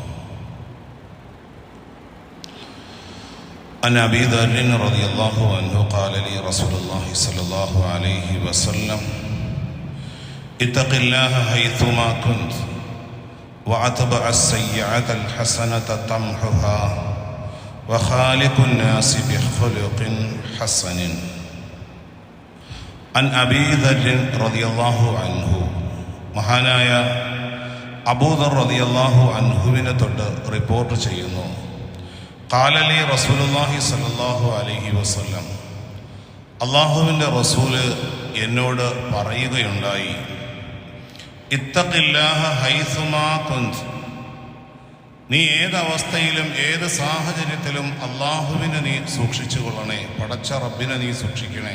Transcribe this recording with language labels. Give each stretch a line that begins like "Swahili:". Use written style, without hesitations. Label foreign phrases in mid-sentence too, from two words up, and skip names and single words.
Arabic: عن أبي ذر رضي الله عنه قال لي رسول الله صلى الله عليه وسلم: اتق الله حيثما كنت وأتبع السيئة الحسنة تمحها وخالق الناس بخلق حسن. عن أبي ذر رضي الله عنه
Malayalam: മഹാനായ അബൂദർ റളിയല്ലാഹു അൻഹുവിനെ തൊട്ട് റിപ്പോർട്ട് ചെയ്യുന്നു:
Arabic: قال لي رسول الله صلى الله عليه وسلم,
Malayalam: അല്ലാഹുവിൻ്റെ റസൂല് എന്നോട് പറയുകയുണ്ടായി,
Arabic: اتق الله حيثما كنت,
Malayalam: നീ ഏതവസ്ഥയിലും ഏത് സാഹചര്യത്തിലും അള്ളാഹുവിനെ നീ സൂക്ഷിച്ചു കൊള്ളണേ, പടച്ച റബ്ബിനെ നീ സൂക്ഷിക്കണേ.